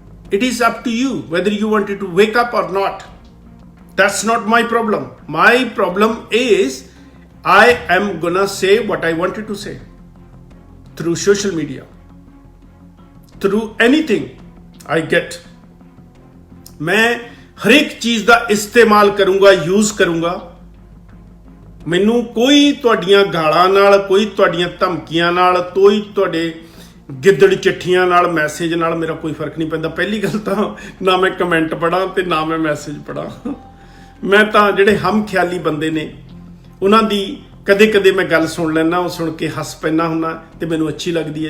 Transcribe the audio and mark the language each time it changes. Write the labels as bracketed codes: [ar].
[en] It is up to you whether you wanted to wake up or not. That's not my problem. My problem is I am gonna say what I wanted to say through social media, through anything I get. [hi] मैं हर एक चीज ਦਾ इस्तेमाल करूंगा, use करूंगा। [pa] ਮੈਨੂੰ ਕੋਈ ਤੁਹਾਡੀਆਂ ਗਾਲਾਂ ਨਾਲ, ਕੋਈ ਤੁਹਾਡੀਆਂ ਧਮਕੀਆਂ ਨਾਲ, ਕੋਈ ਤੁਹਾਡੇ ਗਿੱਦੜ ਚਿੱਠੀਆਂ ਨਾਲ, ਮੈਸੇਜ ਨਾਲ ਮੇਰਾ ਕੋਈ ਫਰਕ ਨਹੀਂ ਪੈਂਦਾ। ਪਹਿਲੀ ਗੱਲ ਤਾਂ ਨਾ ਮੈਂ ਕਮੈਂਟ ਪੜਾਂ ਤੇ ਨਾ ਮੈਂ ਮੈਸੇਜ ਪੜਾਂ। ਮੈਂ ਤਾਂ ਜਿਹੜੇ ਹਮ ਖਿਆਲੀ ਬੰਦੇ ਨੇ ਉਹਨਾਂ ਦੀ ਕਦੇ ਮੈਂ ਗੱਲ ਸੁਣ ਲੈਣਾ, ਉਹ ਸੁਣ ਕੇ ਹੱਸ ਪੈਣਾ ਹੁੰਨਾ ਤੇ ਮੈਨੂੰ ਅੱਛੀ ਲੱਗਦੀ ਹੈ।